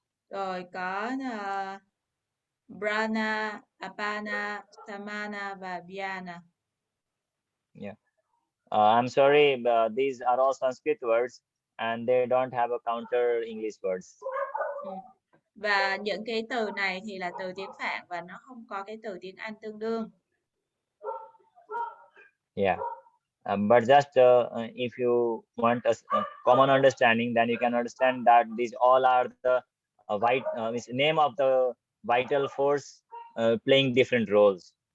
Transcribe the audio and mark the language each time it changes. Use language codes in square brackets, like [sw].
[vi] Rồi có prana, apana, samana và vyana. [en] Yeah. I'm sorry, these are all Sanskrit words and they don't have a counter English words. [vi] Và những cái từ này thì là từ tiếng Phạn và nó không có cái từ tiếng Anh tương đương. [en] Yeah. But just if you want a common understanding, then you can understand that these all are the name of the vital force playing different roles.